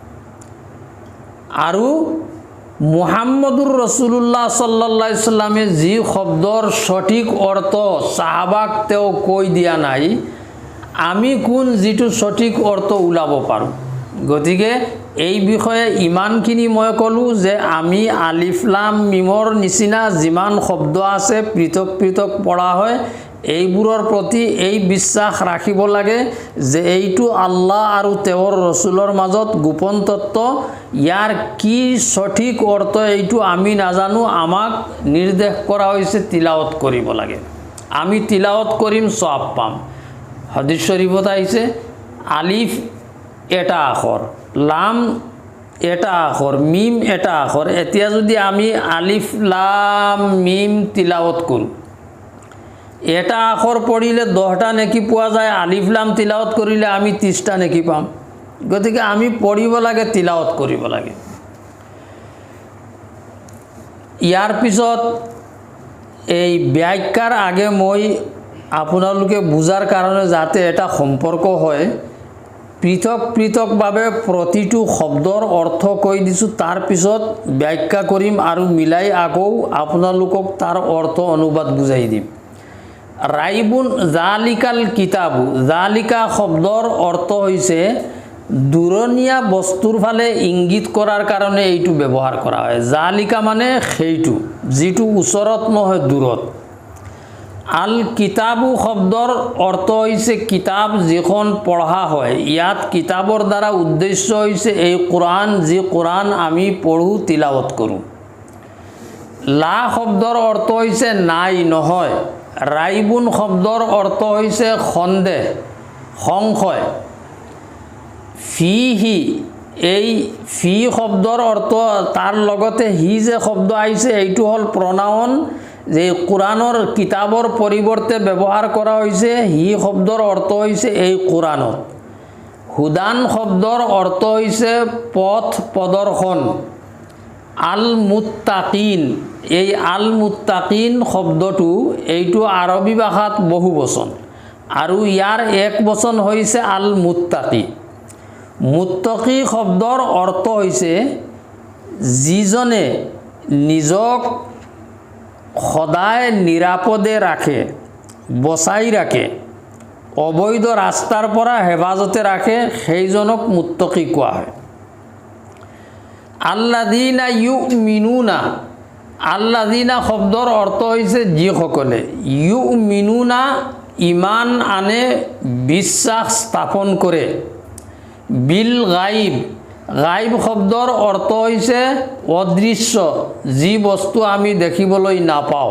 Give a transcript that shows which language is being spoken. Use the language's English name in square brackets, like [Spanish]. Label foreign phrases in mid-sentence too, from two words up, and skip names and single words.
[Assamese] আৰু [Arabic] محمد رسول الله صلى الله عليه [Assamese] সাল্লামে যি শব্দৰ সঠিক অৰ্থ সাহাবাক তেওঁ কৈ দিয়া নাই, আমি কোন যিটো সঠিক অৰ্থ ওলাব পাৰোঁ। গতিকে এই বিষয়ে ইমানখিনি মই ক'লোঁ যে আমি [Arabic] ألف لام [Assamese] মিমৰ নিচিনা যিমান শব্দ আছে পৃথক পৃথক পঢ়া হয়, এইবোৰৰ প্ৰতি এই বিশ্বাস ৰাখিব লাগে যে এইটো আল্লাহ আৰু তেওঁৰ ৰসুলৰ মাজত গোপন তত্ত্ব, ইয়াৰ কি সঠিক অৰ্থ এইটো আমি নাজানো, আমাক নিৰ্দেশ কৰা হৈছে তিলাৱত কৰিব লাগে, আমি তিলাৱত কৰিম সওয়াব পাম। হাদিস শরীফত আইছে আলিফ এটা আখর, লাম এটা আখর, মিম এটা আখর। এতিয়া যদি আমি [Arabic] ألف لام ميم [Assamese] তিলাওয়াত কৰো, এটা আখর পড়িলে 10টা নেকি পোৱা যায়, [Arabic] ألف لام [Assamese] তিলাওয়াত কৰিলে আমি 30টা নেকি পাম। গতিকে আমি পঢ়িব লাগে, তিলাওয়াত কৰিব লাগে। ইয়াৰ পিছত এই ব্যাখ্যাৰ আগে মই আপোনালোকে বুজাৰ কাৰণে যাতে এটা সম্পৰ্ক হয়, পৃথক পৃথকভাৱে প্ৰতিটো শব্দৰ অৰ্থ কৈ দিছোঁ, তাৰ পিছত ব্যাখ্যা কৰিম আৰু মিলাই আকৌ আপোনালোকক তাৰ অৰ্থ অনুবাদ বুজাই দিম। [Arabic] ريب ذلك الكتاب, [Assamese] জালিকা শব্দৰ অৰ্থ হৈছে দূৰণীয়া বস্তুৰ ফালে ইংগিত কৰাৰ কাৰণে এইটো ব্যৱহাৰ কৰা হয়। জালিকা মানে সেইটো যিটো ওচৰত নহয়, দূৰত। আল কিতাবু শব্দৰ অৰ্থ হৈছে কিতাব যিখন পঢ়া হয়। ইয়াত কিতাবৰ দ্বাৰা উদ্দেশ্য হৈছে এই কোরআন, যি কোরআন আমি পঢ়ো তিলাৱত কৰোঁ। লা শব্দৰ অৰ্থ হৈছে নাই, নহয়। ৰাইবুন শব্দৰ অৰ্থ হৈছে সন্দেহ, সংশয়। ফিহি, এই ফি শব্দৰ অৰ্থ তাৰ লগতে হি যে শব্দ আহিছে এইটো হ'ল প্ৰনাউন, যে কোরআনৰ কিতাবৰ পৰিৱৰ্তে ব্যৱহাৰ কৰা হৈছে। হি শব্দৰ অৰ্থ হৈছে এই কোরআনত। হুদান শব্দৰ অৰ্থ হৈছে পথ প্ৰদৰ্শন। [Arabic] المتقين, [Assamese] এই [Arabic] المتقين [Assamese] শব্দটো এইটো আৰবী ভাষাত বহু বচন আৰু ইয়াৰ এক বচন হৈছে [Arabic] المتقي. [Assamese] মুত্তাকি শব্দৰ অৰ্থ হৈছে যিজনে নিজক সদায় নিৰাপদে ৰাখে, বচাই ৰাখে, অবৈধ ৰাস্তাৰ পৰা হেফাজতে ৰাখে, সেইজনক মুত্তাকি কোৱা হয়। [Arabic] الذين يؤمنون, [Assamese] আল্লাযীনা শব্দৰ অৰ্থ হৈছে যিসকলে, ইউমিনুনা ইমান আনে, বিশ্বাস স্থাপন কৰে। [Arabic] بالغيب, [Assamese] গাইব শব্দৰ অৰ্থ হৈছে অদৃশ্য, যি বস্তু আমি দেখিবলৈ নাপাওঁ।